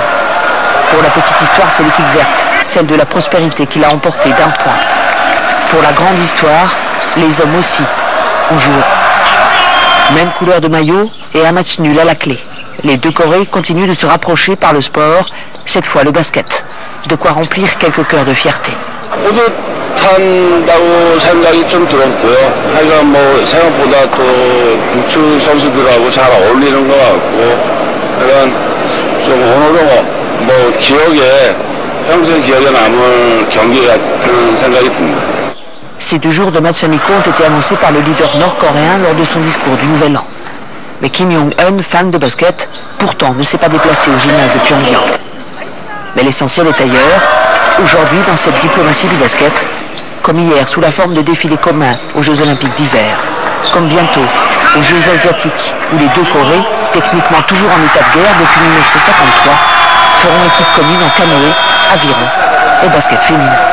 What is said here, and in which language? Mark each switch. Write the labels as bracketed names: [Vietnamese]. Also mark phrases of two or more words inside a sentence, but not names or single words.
[French] Pour la petite histoire, c'est l'équipe verte, celle de la prospérité, qui l'a emporté d'un point. Pour la grande histoire, les hommes aussi ont joué. Même couleur de maillot et un match nul à la clé. Les deux Corées continuent de se rapprocher par le sport, cette fois le basket. De quoi remplir quelques cœurs de fierté. [Korean] 뿌듯한다고 생각이 좀 들었고요. 하여간 뭐 생각보다 또 북측 선수들하고 잘 어울리는 것 같고, 하여간 좀 오늘은 뭐 기억에 평생 기억에 남을 경기 같은 생각이 듭니다. [French] Ces 2 jours de matchs amicaux ont été annoncés par le leader nord-coréen lors de son discours du Nouvel An. Mais Kim Jong-un, fan de basket, pourtant ne s'est pas déplacé au gymnase de Pyongyang. Mais l'essentiel est ailleurs, aujourd'hui dans cette diplomatie du basket, comme hier sous la forme de défilés communs aux Jeux Olympiques d'hiver, comme bientôt aux Jeux Asiatiques où les deux Corées, techniquement toujours en état de guerre depuis 1953, feront équipe commune en canoë, aviron et basket féminin.